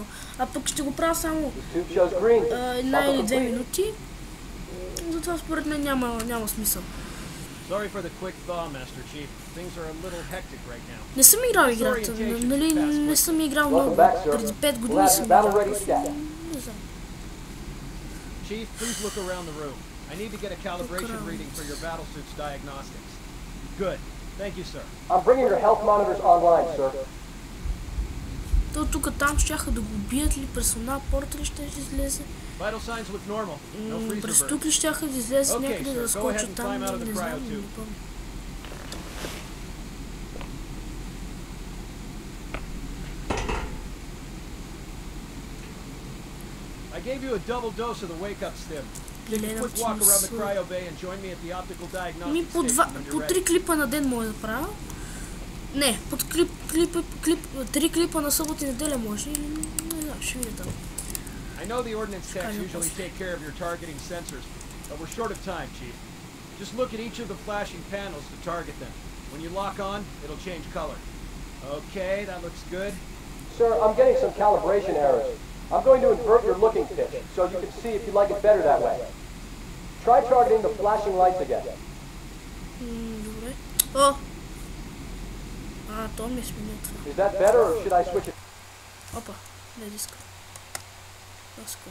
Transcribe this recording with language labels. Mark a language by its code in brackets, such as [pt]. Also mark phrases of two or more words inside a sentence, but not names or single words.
[bg] А пък ще го правя само една или 2 минути. Затова според мен няма смисъл. Не съм играл играта, нали, не съм играл много. Преди 5 години съм играл. Не знам. [en] Chief, please look around the room. I need to get a calibration reading for your battlesuit's diagnostics. Good. Thank you, sir. I'm bringing your health monitors online, sir. [bg] То тук там щяха да го убият ли, персонал порта ли ще излезе? [en] Vital signs look normal. No freezer [bg] През [en] burn. [bg] тук ли щяха да излезе някъде да [en] Go ahead [bg] скочат [en] and [bg] там, [en] climb out of the [bg] не знам, [en] cryo [bg] не [en] tube. [bg] помня. [en] I gave you a double dose of the wake-up stim. Take a quick walk around the cryo bay and join me at the optical [bg] Ми [en] diagnostic [bg] по [en] station when [bg] по [en] you're [bg] 3 [en] ready. [bg] клипа на ден мога да правя. Не, под 3 клипа на събота и неделя може или не знам, ще видя там. [en] I know the ordnance techs usually take care of your targeting sensors, but we're short of time, Chief. Just look at each of the flashing panels to target them. When you lock on, it'll change color. Okay, that looks good. Sir, I'm getting some calibration errors. I'm going to invert your looking pitch so you can see if you like it better that way. Try targeting the flashing lights again. [bg] Добре. О! То ми е сменил това. [en] Is that better or should I switch it? [bg] Опа, не диска.